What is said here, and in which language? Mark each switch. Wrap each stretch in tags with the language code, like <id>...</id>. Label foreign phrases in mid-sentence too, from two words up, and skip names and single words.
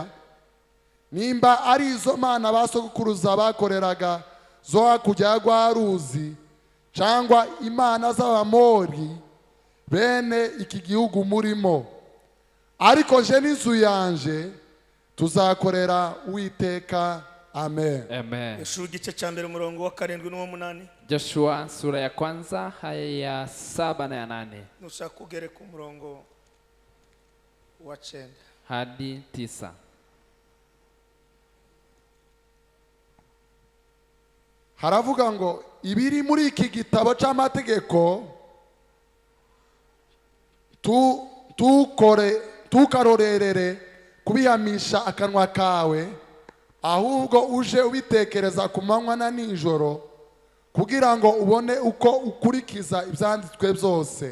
<rw>Nimba ari izo mana basogokuruza bakoreraga zo hakurya rwa ruzi, cyangwa imana z'Abamori bene iki gihugu murimo, ariko je n'inzu yanje tuzakorera Uwiteka. Amen. Amen. Yoshua igice cya mbere umurongo wa 7 n'uwa 8.</rw> <sw>Joshua sura ya kwanza aya ya 7 na ya 8</sw> <rw>nushaka kugere ku murongo wa 9</rw> <sw>hadi 9.</sw> <rw>Haravuga ngo ibiri muri iki gitabo cy'amategeko tukarorerere kubihamisha akanwa kawe, ahubwo uje ubitekereza ku manywa na nijoro, kugira ngo ubone uko ukurikiza ibyanditswe byose.</rw>